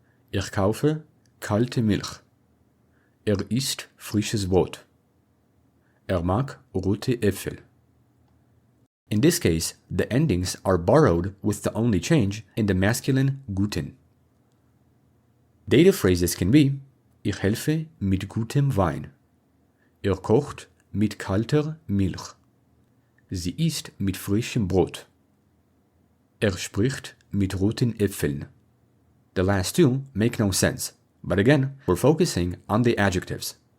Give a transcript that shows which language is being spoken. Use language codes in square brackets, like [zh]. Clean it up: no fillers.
[de] Ich kaufe kalte Milch. Isst frisches Brot. Mag rote Äpfel. [en] In this case, the endings are borrowed with the only change in the masculine guten. Dative phrases can be [de] Ich helfe mit gutem Wein. Kocht mit kalter Milch. Sie isst mit frischem Brot. Spricht mit roten Äpfeln. [en] The last two make no sense, but again, we're focusing on the adjectives.